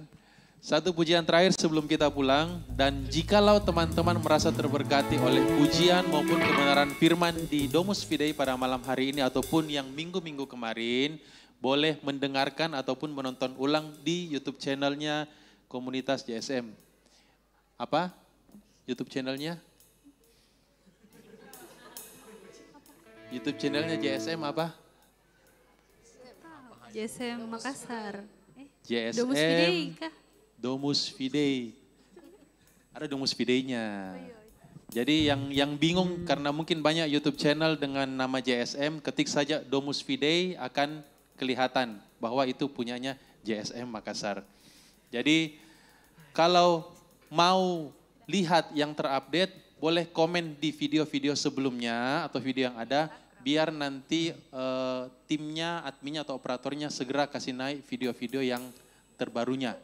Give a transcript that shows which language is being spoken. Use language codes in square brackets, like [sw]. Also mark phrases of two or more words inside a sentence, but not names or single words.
[id] Satu pujian terakhir sebelum kita pulang, dan jikalau teman-teman merasa terberkati oleh pujian maupun kebenaran firman di Domus Fidei pada malam hari ini ataupun yang minggu-minggu kemarin, boleh mendengarkan ataupun menonton ulang di YouTube channelnya Komunitas JSM. Apa? YouTube channelnya? YouTube channelnya JSM apa? JSM Makassar. JSM Domus Fidei kah? Domus Fidei. Ada Domus Fidei-nya. Jadi yang bingung karena mungkin banyak YouTube channel dengan nama JSM, ketik saja Domus Fidei akan kelihatan bahwa itu punyanya JSM Makassar. Jadi kalau mau lihat yang terupdate, boleh komen di video-video sebelumnya atau video yang ada, biar nanti timnya, adminnya atau operatornya segera kasih naik video-video yang terbarunya.